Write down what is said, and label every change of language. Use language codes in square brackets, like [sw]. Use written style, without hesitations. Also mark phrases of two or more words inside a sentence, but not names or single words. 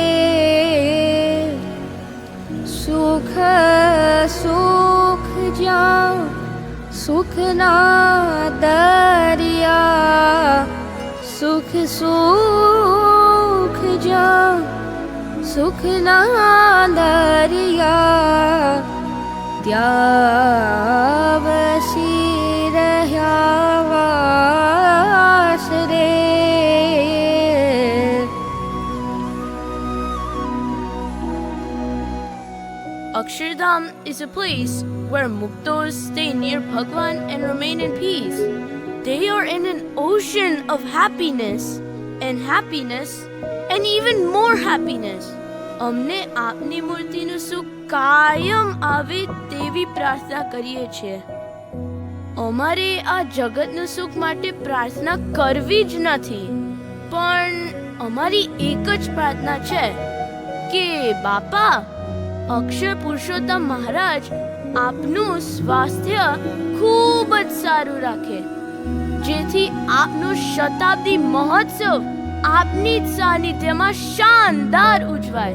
[gu] સુખ સુખ જા સુખ ના દરિયા, સુખ સુખ જા સુખ ના દરિયા ત્યા વસી રહ્યા વાસ રે. [en] Akshardham is a place where Muktos stay near Bhagwan and remain in peace. They are in an ocean of happiness and even more happiness. [gu] અમને આપની મૂર્તિનું સુખ કાયમ આવે તેવી પ્રાર્થના કરીએ છીએ. અમારે આ જગતનું સુખ માટે પ્રાર્થના કરવી જ નથી, પણ અમારી એક જ પ્રાર્થના છે કે બાપા, અક્ષર પુરુષોત્તમ મહારાજ આપનું સ્વાસ્થ્ય ખૂબ જ સારું રાખે, જેથી આપનું શતાબ્દી મહોત્સવ આપની જ સાનિધ્યમાં શાનદાર ઉજવાય.